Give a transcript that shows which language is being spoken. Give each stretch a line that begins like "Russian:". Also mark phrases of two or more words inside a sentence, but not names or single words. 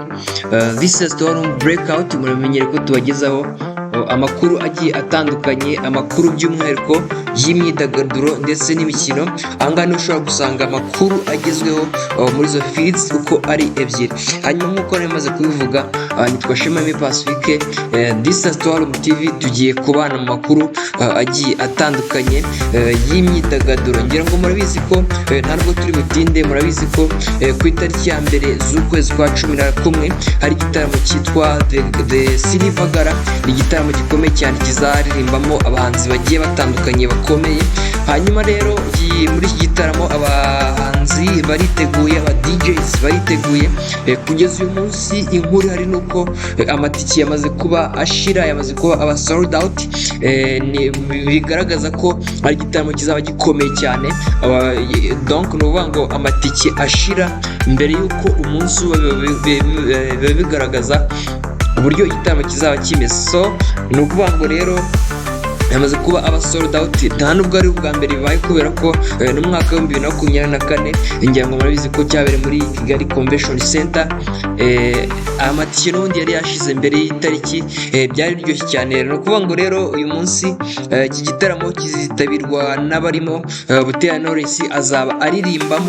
English: This is Storm Breakout,
Kinyarwanda: muramenyere ko tubagezaho amakuru agiye atandukanye, amakuru by'umwihariko y'imyidagaduro ndetse n'imikino. Ahangaha niho ushobora gusanga amakuru agezweho muri izo feeds uko ari ebyiri. Hanyuma nk'uko namaze kubivuga, nitwa Shema Aime Pacifique.
English: This is Storm TV,
Kinyarwanda: tugiye kubana mu makuru agiye atandukanye y'imyidagaduro. Ngira ngo murabizi ko ntabwo turi butinde, murabizi ko ku itariki ya mbere z'ukwezi kwa 11 hari igitaramo cyitwa The Silver Gala. Ni igitaramo gikomeye cyane kizaririmbamo abahanzi bagiye batandukanye bakomeye. Hanyuma rero muri iki gitaramo abahanzi bariteguye, aba DJs bariteguye. Kugeza uyu munsi inkuru hari nuko amatiki yamaze kuba ashira, yamaze kuba aba
English: sold out.
Kinyarwanda: Bigaragaza ko ari igitaramo kizaba gikomeye cyane. Donc nuvuga ngo amatiki ashira mbere yuko umunsi bigaragaza uburyo igitaramo kizaba kimeze. So ni ukuvuga ngo rero yamaze kuba aba
English: sold out.
Kinyarwanda: Nta nubwo ari ubwa mbere bibaye, kubera ko n'umwaka wa 2024 ngira ngo murabizi ko cyabereye muri Kigali Convention Center. Amatike n'ubundi yari yashize mbere y'itariki, byari biryoshye cyane. No kuvuga ngo rero uyu munsi iki gitaramo kizitabirwa n'abarimo Butera Knowless azaba aririmbamo.